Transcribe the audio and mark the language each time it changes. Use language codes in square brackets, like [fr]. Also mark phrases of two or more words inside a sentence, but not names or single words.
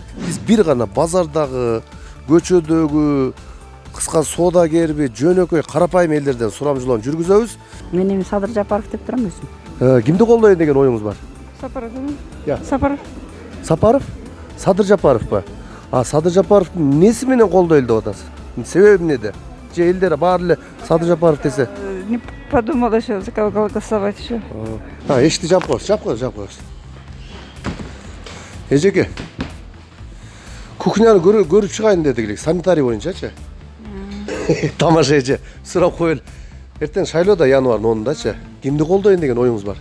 [ky] Биз бир гана базардагы, көчөдөгү кыска соодагерби, жөнөкөй карапайым элдерден сурамжылоон жүргүзөбүз. Мен эми Садыр Жапаров деп турам өзүм. Кимди колдойн деген оюңуз бар? Сапаров. Я. Сапаров. Сапаров? Садыр Жапаровпа? Садыр Жапаровдун неси менен колдойлу деп атасыз? Себеби эмнеде? Же элдер баары эле Садыр Жапаров десе? [ru] Не подумала еще, за кого голосовать еще. [ky] Эшикти жаап коюңуз. Эжеке. Кухняны көрүп чыгайын дедик эле, санитарий боюнчачы. Тамаша эже, сурап коелу. Эртең шайлоодо январдын 10-дачы. Кимди колдойн деген оюңуз бар?